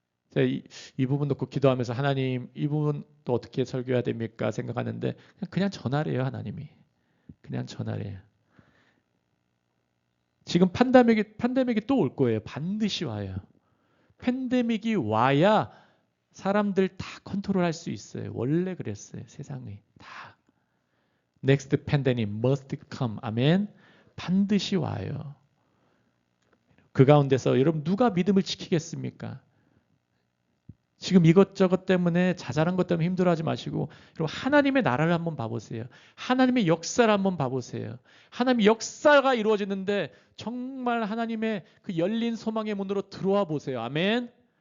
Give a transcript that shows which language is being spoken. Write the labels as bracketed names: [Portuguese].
[Korean] 제가 이 부분 놓고 기도하면서 하나님 이 부분 또 어떻게 설교해야 됩니까 생각하는데 그냥 전하래요. 하나님이. 그냥 전하래요. 지금 팬데믹이 또 올 거예요. 반드시 와요. 팬데믹이 와야 사람들 다 컨트롤할 수 있어요. 원래 그랬어요. 세상이 다. [English] Next pandemic must come. [Korean] 아멘. 반드시 와요. 그 가운데서 여러분 누가 믿음을 지키겠습니까? 지금 이것저것 때문에 자잘한 것 때문에 힘들어하지 마시고 여러분 하나님의 나라를 한번 봐보세요. 하나님의 역사를 한번 봐보세요. 하나님의 역사가 이루어지는데 정말 하나님의 그 열린 소망의 문으로 들어와 보세요. 아멘.